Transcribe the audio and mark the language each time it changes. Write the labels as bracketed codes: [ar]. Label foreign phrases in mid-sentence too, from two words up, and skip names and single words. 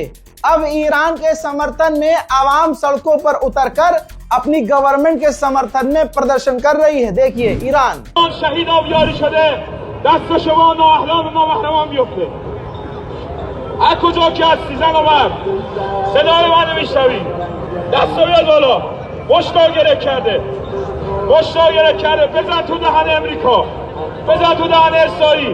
[hi] अब ईरान के समर्थन में आवाम सड़कों पर उतरकर अपनी गवर्नमेंट के समर्थन में प्रदर्शन कर रही है। देखिए ईरान [fa] هر کجا که هستی زن و مرد صدای منو میشنوید دستو بیاد بالا. مشتاق گره کرده. مشتاق گره کرده. بزن تو دهن امریکا. بزن تو دهن اسرائیل.